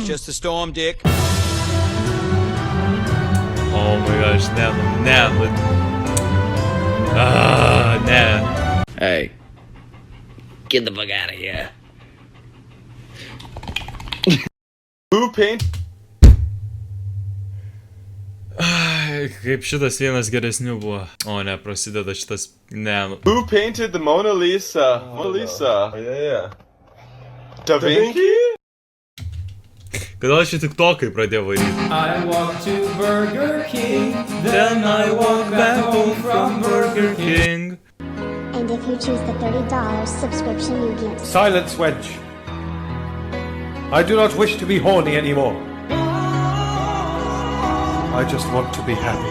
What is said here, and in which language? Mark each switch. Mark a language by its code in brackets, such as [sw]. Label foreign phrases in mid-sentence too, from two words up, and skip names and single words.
[en] Just a storm, Dick. Oh my gosh, ne. [lt] Ne. [en] Hey, get the fuck out of here. Who paint? [lt] Kaip šitas vienas geresnių buvo. O ne, prasideda šitas... Ne. [en] Who painted the Mona Lisa? Mona Lisa. Yeah. Da Vinci? [lt] Kodėl šį tik tokai pradėjo varyti? [en] I walk to Burger King, then I walk back home from Burger King. And if you choose the $30 subscription, you get... Silence, wench. I do not wish to be horny anymore. I just want to be happy.